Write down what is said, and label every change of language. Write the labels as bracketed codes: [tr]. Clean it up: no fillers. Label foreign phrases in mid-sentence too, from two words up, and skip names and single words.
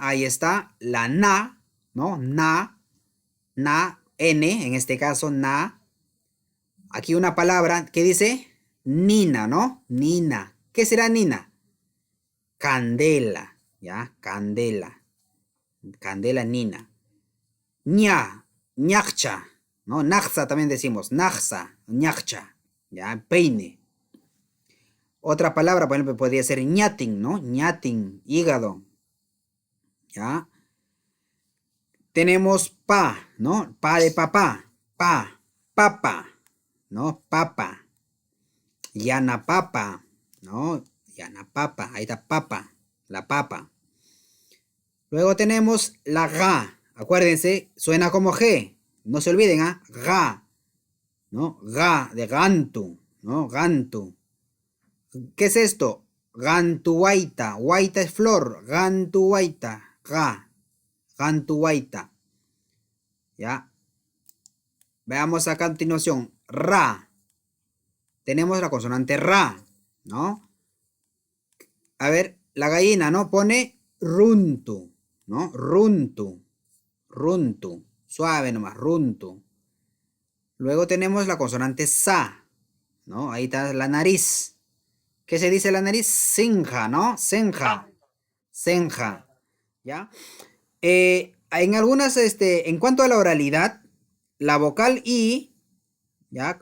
[es] Ahí está la na, ¿no? Na, N, en este caso na. Aquí una palabra que dice nina, ¿no? Nina. ¿Qué será nina? Candela, ¿ya? Candela. Candela nina. Ña, ñacha, ¿no? Naxa también decimos. [qu] Naxa, ñacha, [es] ¿ya? Peine. Otra palabra, por ejemplo, podría ser ñatin, ¿no? Ñatin, hígado, ¿ya? Tenemos pa, ¿no? Pa de papá, papa, ¿no? Papa. [qu] Yana papa, ¿no? Yana papa, [es] ahí está papa, la papa. Luego tenemos la ga, acuérdense, suena como G, no se olviden, ¿ah? Ga, ¿no? Ga, de gantu, ¿no? Gantu. ¿Qué es esto? Gantuaita, guaita es flor, gantuaita, ga, gantuaita. ¿Ya? Veamos a continuación. Ra. Tenemos la consonante ra, ¿no? A ver, la gallina, ¿no? Pone runtu, ¿no? Runtu. Runtu. Suave nomás, runtu. Luego tenemos la consonante sa, ¿no? Ahí está la nariz. ¿Qué se dice la nariz? Senja, ¿no? Senja. Senja. ¿Ya? En algunas, en cuanto a la oralidad, la vocal I, ¿ya?